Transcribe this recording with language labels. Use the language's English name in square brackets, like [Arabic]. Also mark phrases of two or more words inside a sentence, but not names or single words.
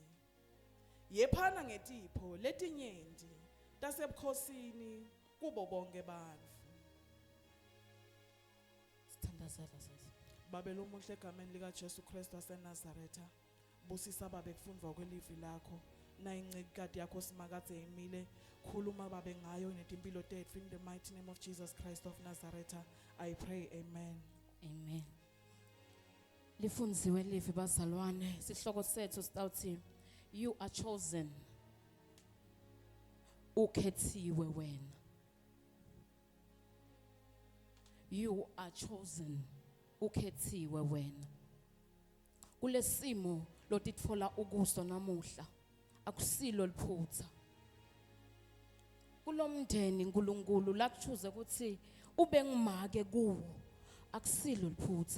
[Swati] Yephana ngetipho letinyenti tasebukhosini kubo bonke bantfu. Sithandazela sisi. Babe lomuhle egameni lika Jesu Kristu waseNazaretha. Busisa babe kufundwa kwelivi lakho. Na incikati yakho simakadze imile. Khuluma babe ngayo netimpilo tetfu [English] in the mighty name of Jesus Christ of Nazareth. I pray, amen. [Swati] Amen. Lifundziwe livi bazalwane, sihloko sethu sitawuthi [English] you are chosen. [Swati] Ukhethiwe wena. [English] You are chosen. [Swati] Ukhethiwe wena. Kulesimo lotitfola ukuso namuhla akusilo liphutha. Kulomndeni uNkulunkulu lakuchuze ukuthi ube ngimake kuwo akusilo liphutha.